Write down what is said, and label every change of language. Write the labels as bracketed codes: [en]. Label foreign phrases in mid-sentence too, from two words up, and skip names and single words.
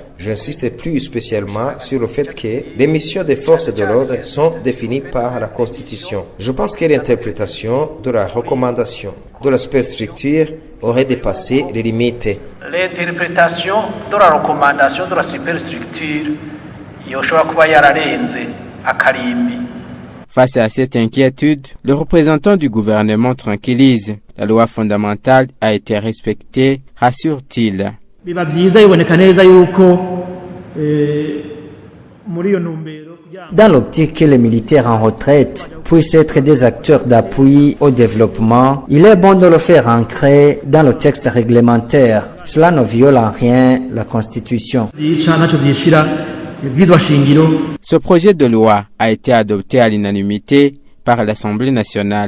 [fr] J'insiste plus spécialement sur le fait que les missions des forces de l'ordre sont définies par la Constitution. Je pense que l'interprétation de la recommandation de la superstructure aurait dépassé les limites. L'interprétation de la recommandation de la superstructure [rn] yoshobora kuba yararenze akarimbi. [fr] Face à cette inquiétude, le représentant du gouvernement tranquillise. La loi fondamentale a été respectée, rassure-t-il. [rn] Biba byiza biboneka neza yuko muri iyo ntumbero. [fr] Dans l'optique que les militaires en retraite puissent être des acteurs d'appui au développement, il est bon de le faire ancrer dans le texte réglementaire. Cela ne viole en rien la Constitution. Ce projet de loi a été adopté à l'unanimité par l'Assemblée nationale.